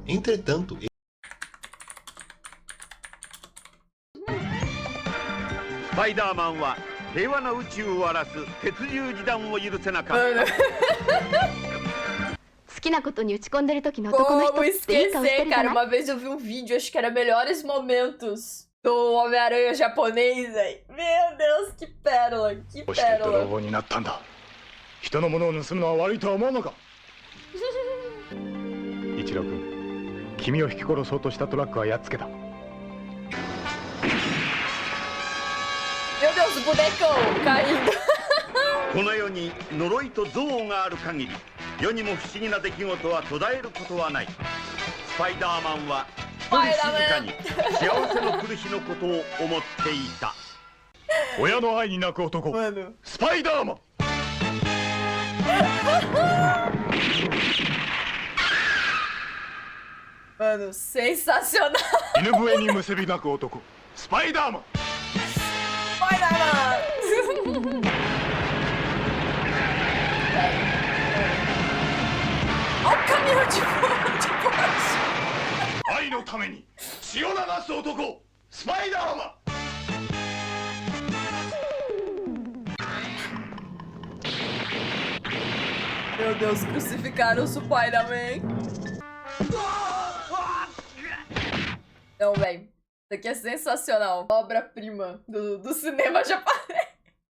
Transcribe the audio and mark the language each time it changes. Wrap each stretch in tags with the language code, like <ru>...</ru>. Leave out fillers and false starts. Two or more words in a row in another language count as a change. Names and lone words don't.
<pt>Entretanto,</pt> <ja>Spider-Man は平和な宇宙を荒らす鉄獣時弾を許せなかった。好きなことに打ち込んでる時の男の人っていい顔してるじゃない？</ja> <pt>Cara, uma vez eu vi um vídeo, acho que era melhores momentos do Homem-Aranha japonês, velho. Meu Deus, que pérola, que pérola.</pt> <ja>人のものを盗むのは悪いとは思うのか。一郎君、君を引き殺そうとしたトラックはやっつけた。</ja> <pt>Meu Deus, o bonecão caindo.</pt> <ja>この世に呪いと憎悪がある限り、世にも不思議な出来事は途絶えることはない。スパイダーマンは一人静かに幸せの来る日のことを思っていた。親の愛に泣く男、スパイダーマン。</ja> <pt>Mano, sensacional.</pt> <ja>犬笛に結び泣く男、スパイダーマン。 Spider-Man.</ja> <pt>Olha o caminhão de bote.</pt> <ja>愛のために血を流す男、スパイダーマン。</ja> <pt>Meu Deus, crucificaram o Spider-Man. Não, velho. Isso aqui é sensacional. Obra-prima do cinema japonês.</pt>